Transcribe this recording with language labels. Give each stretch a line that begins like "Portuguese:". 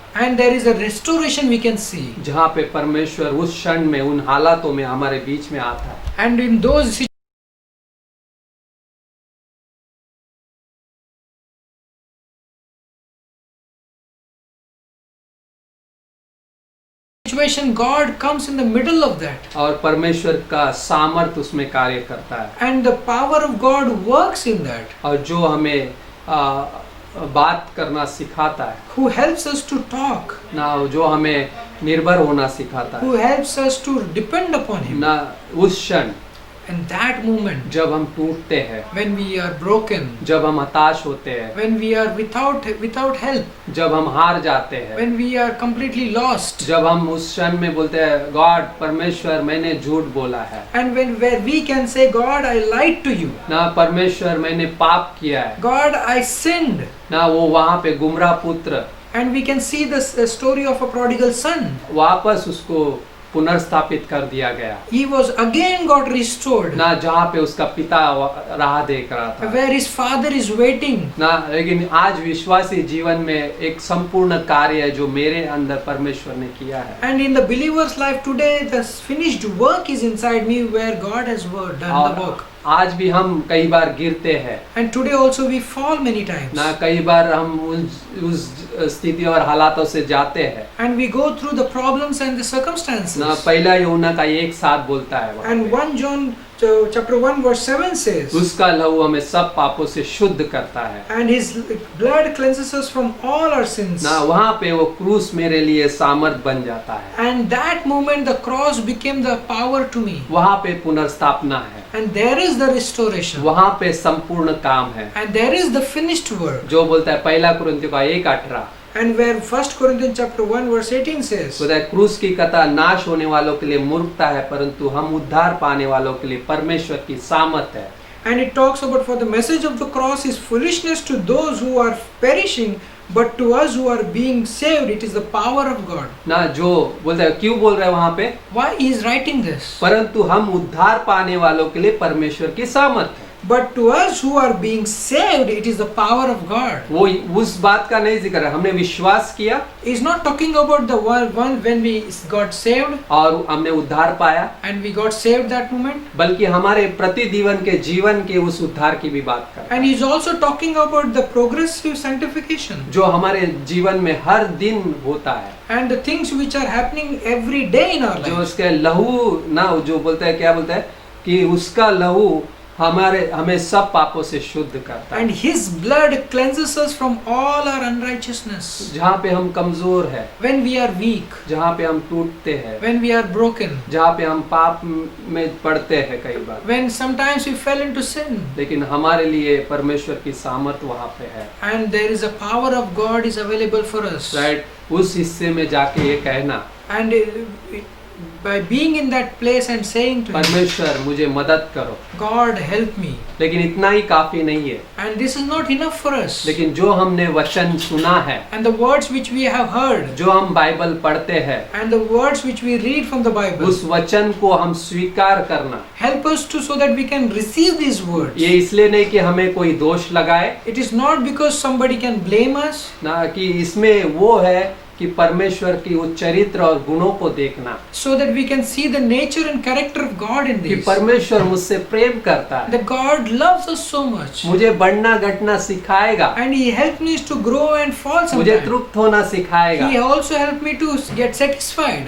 English: And there is a restoration we can see.
Hindi: जहाँ पे परमेश्वर उस क्षण में उन हालातों में हमारे बीच में आता है।
English: And in those situation, God comes in the middle of that.
Hindi: और परमेश्वर का सामर्थ उसमें कार्य करता है,
English: And the power of God works in that.
Hindi: और जो हमें बात करना सिखाता है
English: Who helps us to talk.
Hindi: ना, जो हमें निर्भर होना सिखाता
English: Who
Hindi: है
English: helps us to depend upon Him.
Hindi: ना, उस क्षण
English: And that moment,
Hindi: जब हम टूटते हैं,
English: when we are broken,
Hindi: जब हम हताश होते हैं,
English: when we are without help,
Hindi: जब हम हार जाते हैं,
English: when we are completely lost,
Hindi: जब हम उस क्षण में बोलते हैं गॉड परमेश्वर मैंने झूठ बोला है,
English: and where we can say, God, I lied to you.
Hindi: ना परमेश्वर मैंने पाप किया है,
English: God, I sinned.
Hindi: ना वो वहाँ पे गुमराह पुत्र
English: And we can see the story of a prodigal son.
Hindi: वापस उसको पुनर्स्थापित कर दिया गया,
English: He was again got restored.
Hindi: ना जहाँ पे उसका पिता राह देख रहा था
English: Where his father is waiting. ना।
Hindi: लेकिन आज विश्वासी जीवन में एक संपूर्ण कार्य है जो मेरे अंदर परमेश्वर ने किया है,
English: And in the believer's life today, the finished work is inside me where God has done the
Hindi: और
English: work.
Hindi: आज भी हम कई बार गिरते हैं
English: And today also we fall many times.
Hindi: ना, कई बार हम उस स्थिति और हालातों से जाते हैं
English: And we go through the problems and the circumstances. ना।
Hindi: पहला यूहन्ना का 1:7 बोलता है वहाँ
English: And
Hindi: पे,
English: 1 John chapter 1 verse 7 says,
Hindi: उसका लहू हमें सब पापों से शुद्ध करता है
English: and His blood cleanses us from all our sins. ना।
Hindi: वहाँ पे वो क्रूस मेरे लिए सामर्थ बन जाता है,
English: And that moment the cross became the power to me.
Hindi: वहाँ पे पुनर्स्थापना है,
English: And there is the restoration.
Hindi: वहाँ पे संपूर्ण काम है,
English: And there is the finished work.
Hindi: जो बोलता है पहला कुरिन्थियों का 1:18
English: And where 1 Corinthians chapter 1 verse 18 says,
Hindi: बोलता है क्रूस की कथा नाश होने वालों के लिए मूर्खता है परंतु हम उद्धार पाने वालों के लिए परमेश्वर की सामर्थ है।
English: and it talks about, for the message of the cross is foolishness to those who are perishing, but to us who are being saved it is the power of God.
Hindi: ना, जो बोलता है क्यों बोल रहे हैं वहाँ पे,
English: Why he is writing this?
Hindi: परंतु हम उद्धार पाने वालों के लिए परमेश्वर की सामर्थ है।
English: But to us who are being saved it is the power of God.
Hindi: वो उस बात का नहीं जिक्र है, हमने विश्वास किया
English: He is not talking about the one when we got saved
Hindi: और हमने उद्धार पाया,
English: and we got saved that moment.
Hindi: बल्कि हमारे प्रतिदिन के जीवन के उस उद्धार की भी बात कर रहा है,
English: And he is also talking about the progressive sanctification
Hindi: जो हमारे जीवन में हर दिन होता है,
English: and the things which are happening every day in our
Hindi: जो
English: life.
Hindi: उसके लहू ना, जो बोलता है क्या बोलता है कि उसका लहू हमें सब पापों से शुद्ध करता है,
English: And his blood cleanses us from all our unrighteousness.
Hindi: जहाँ पे हम कमजोर है,
English: When we are weak,
Hindi: जहाँ पे हम टूटते हैं,
English: when we are broken,
Hindi: जहाँ पे हम पाप में पड़ते हैं कई बार,
English: when sometimes we fell into sin,
Hindi: लेकिन हमारे लिए परमेश्वर की सामर्थ वहाँ पे है,
English: and there is a power of God is available for us. Right.
Hindi: उस हिस्से में जाके ये कहना,
English: And by being in that place and saying to Him,
Hindi: परमेश्वर मुझे मदद करो,
English: God help me.
Hindi: लेकिन इतना ही काफी नहीं है।
English: And this is not enough for us.
Hindi: लेकिन जो हमने वचन सुना है,
English: And the words which we have heard,
Hindi: जो हम बाइबल पढ़ते हैं,
English: and the words which we read from the Bible,
Hindi: उस वचन को हम स्वीकार करना,
English: help us to so that we can receive these words.
Hindi: ये इसलिए नहीं कि हमें कोई दोष लगाए,
English: It is not because somebody can blame us,
Hindi: ना कि इसमें वो है कि परमेश्वर की उस चरित्र और गुणों को देखना,
English: so that we can see the nature and character of God in
Hindi: कि
English: this.
Hindi: परमेश्वर मुझसे प्रेम करता है,
English: That God loves us so much,
Hindi: मुझे बढ़ना घटना सिखाएगा,
English: and He helped me to grow and fall
Hindi: मुझे
English: sometimes.
Hindi: तृप्त होना सिखाएगा,
English: He also helped me to get satisfied,